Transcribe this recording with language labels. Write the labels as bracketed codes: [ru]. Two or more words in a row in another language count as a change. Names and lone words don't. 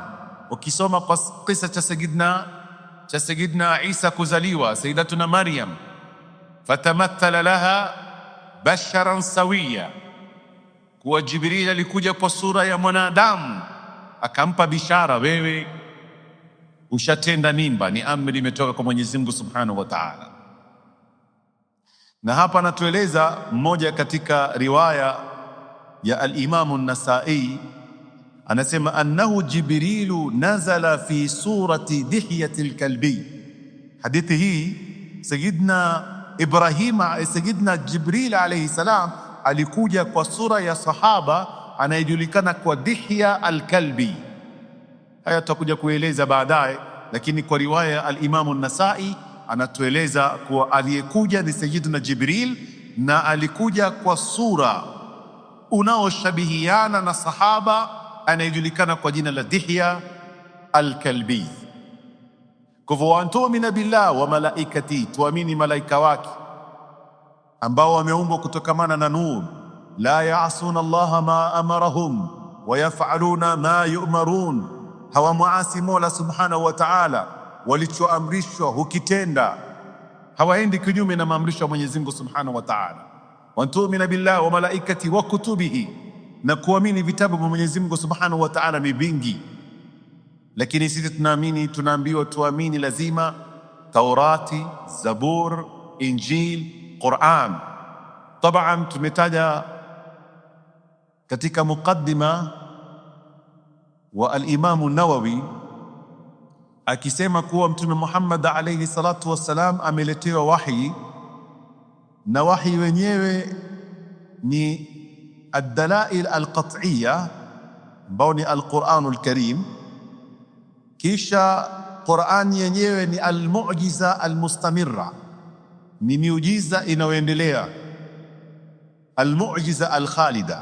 [sw] Ukisoma kwa kisa cha Sayyidina Isa kuzaliwa, Sayyidatuna Maryam, [ar] فتمثل لها بشرا سويا, [sw] kuwa Jibril alikuja kwa sura ya mwanadamu akampa bishara, wewe ushatenda mimba, ni amri imetoka kwa Mwenyezi Mungu [ar] سبحانه وتعالى. [sw] Na hapa anatueleza mmoja katika riwaya ya al-Imam an-Nasa'i, anasema [ar] أنه جبريل نزل في صورة دحية الكلبي. [sw] Hadithi hii Sayyidina Jibril [ar] عليه السلام [sw] alikuja kwa sura ya sahaba anayejulikana kwa Dihya al-Kalbi. Haya tutakuja kueleza baadaye, lakini kwa riwaya ya al-Imam an-Nasa'i anatueleza kuwa aliyekuja ni Sayyidina Jibril, na alikuja kwa sura unaoshabihiana na sahaba anayejulikana kwa jina la Dihya al-Kalbi. Kwa hivyo [ar] أن تؤمن بالله وملائكته, [sw] tuamini malaika wake ambao wameumbwa kutokamana na nur, [ar] لا يعصون الله ما أمرهم ويفعلون ما يؤمرون, [sw] hawamuasi Mola [ar] سبحانه وتعالى, [sw] walichoamrishwa hukitenda, hawaendi kinyume na maamrisho ya Mwenyezi Mungu Subhanahu wa Ta'ala. [ar] وأن تؤمن بالله وملائكته وكتبه, [sw] na kuamini vitabu vya Mwenyezi Mungu [ar] سبحانه وتعالى [sw] ni vingi, lakini sisi tunaambiwa tuamini lazima Taurati, Zabur, Injil, Quran. Taban tumetaja katika muqaddima wa al-Imam an-Nawawi akisema kuwa Mtume Muhammad [ar] عليه الصلاة والسلام [sw] ameletewa wahi, na wahi wenyewe ni [ar] الدلائل القطعية [sw] ambao ni [ar] القرآن الكريم, [sw] kisha Qurani yenyewe ni [ar] المعجزة المستمرة, [sw] ni miujiza inayoendelea, [ar] المعجزة الخالدة.